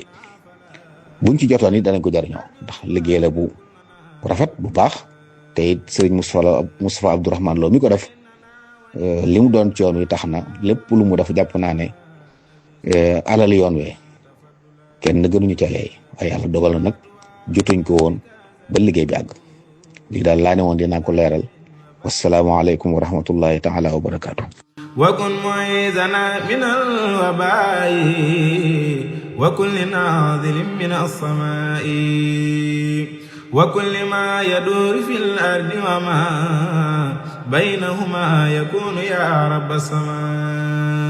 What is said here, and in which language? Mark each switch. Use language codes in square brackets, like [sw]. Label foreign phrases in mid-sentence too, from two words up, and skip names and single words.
[wo] buñ ci jotoon it danañ ko jariñoo ndax liggéey la bu rafet bu baax te it sëriñ Moustapha Abdourahmane Lo mi ko def li mu doon ci yoon wi tax na lépp lu mu def jàpp naa ne alal yoon we kenn gënuñu ca leey waaye yàlla dogal na nag jotuñ ko woon ba liggéey bi àgg lii daal laa ne woon dinaa ko leeral [ar] والسلام عليكم ورحمة الله تعالى وبركاته. وكن معيذنا من الوباء وكل ناظر من السماء وكل ما يدور في الأرض وما بينهما يكون يا رب السماء